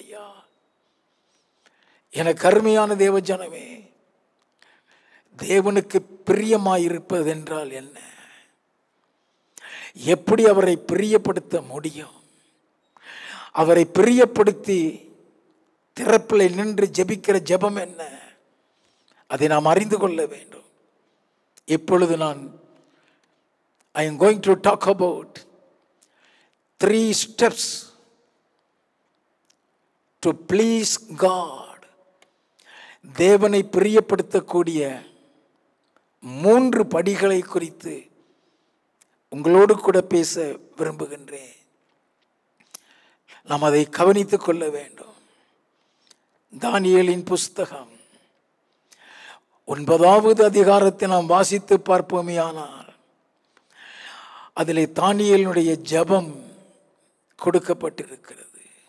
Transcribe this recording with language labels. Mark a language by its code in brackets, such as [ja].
[ta] ஐயா, எனக்கு அருமையான தேவ ஜனமே, தேவனுக்கு பிரியமாயிருப்பது என்றால் என்ன? எப்படி அவரை பிரியப்படுத்த முடியும்? அவரை பிரியப்படுத்தி திறப்பில் நின்று ஜெபிக்கிற ஜெபம் என்ன? அதை நாம் அறிந்து கொள்ள வேண்டும். இப்பொழுது [en] I am going to talk about 3 steps to please God. [ta] தேவனை பிரியப்படுத்தக்கூடிய 3 படிகளை குறித்து உங்களோடு கூட பேச விரும்புகின்றேன். நாம் அதை கவனித்துக் கொள்ள வேண்டும். தானியேலின் புஸ்தகம் 9வது அதிகாரத்தை நாம் வாசித்து பார்ப்போமேயானால் அதிலே தானியேலுடைய ஜெபம் கொடுக்கப்பட்டிருக்கிறது.